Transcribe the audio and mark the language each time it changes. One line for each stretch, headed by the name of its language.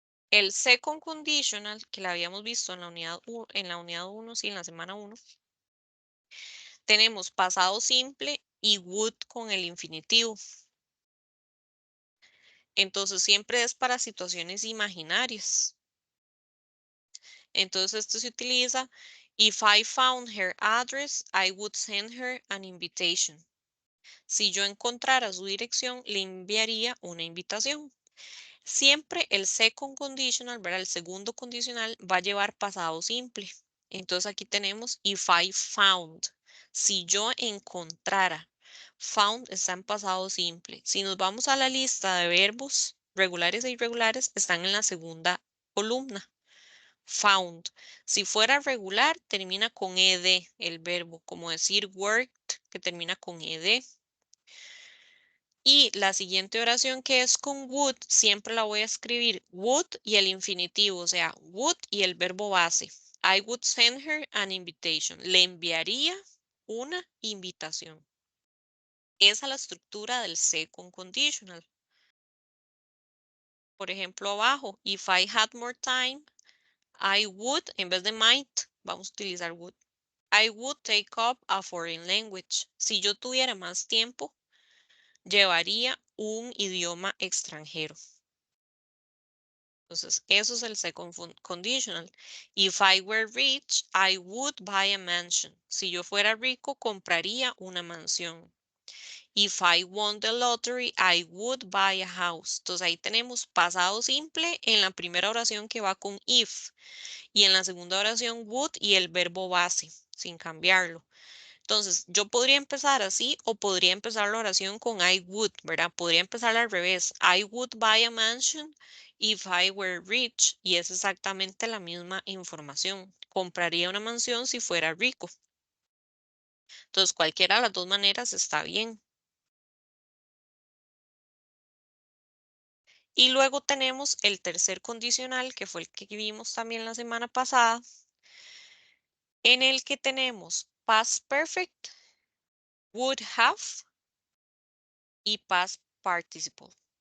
Spanish: El second conditional, que la habíamos visto en la unidad 1, sí, en la semana 1, tenemos pasado simple y would con el infinitivo. Entonces, siempre es para situaciones imaginarias. Entonces, esto se utiliza,
English: if I found her address, I would send her an invitation.
Spanish: Si yo encontrara su dirección, le enviaría una invitación. Siempre el second conditional, ¿verdad? El segundo condicional va a llevar pasado simple. Entonces aquí tenemos
English: if I found.
Spanish: Si yo encontrara. Found está en pasado simple. Si nos vamos a la lista de verbos regulares e irregulares, están en la segunda columna. Found. Si fuera regular, termina con ed el verbo, como decir worked, que termina con ed. Y la siguiente oración que es con would, siempre la voy a escribir would y el infinitivo, o sea, would y el verbo base.
English: I would send her an invitation.
Spanish: Le enviaría una invitación. Esa es la estructura del second conditional. Por ejemplo, abajo,
English: if I had more time, I would,
Spanish: en vez de might, vamos a utilizar would.
English: I would take up a foreign language.
Spanish: Si yo tuviera más tiempo, llevaría un idioma extranjero. Entonces, eso es el second conditional.
English: If I were rich, I would buy a mansion.
Spanish: Si yo fuera rico, compraría una mansión.
English: If I won the lottery, I would buy a house.
Spanish: Entonces, ahí tenemos pasado simple en la primera oración que va con if. Y en la segunda oración, would y el verbo base, sin cambiarlo. Entonces, yo podría empezar así o podría empezar la oración con I would, ¿verdad? Podría empezar al revés.
English: I would buy a mansion if I were rich.
Spanish: Y es exactamente la misma información. Compraría una mansión si fuera rico. Entonces, cualquiera de las dos maneras está bien. Y luego tenemos el tercer condicional, que fue el que vimos también la semana pasada, en el que tenemos past perfect, would have y past participle.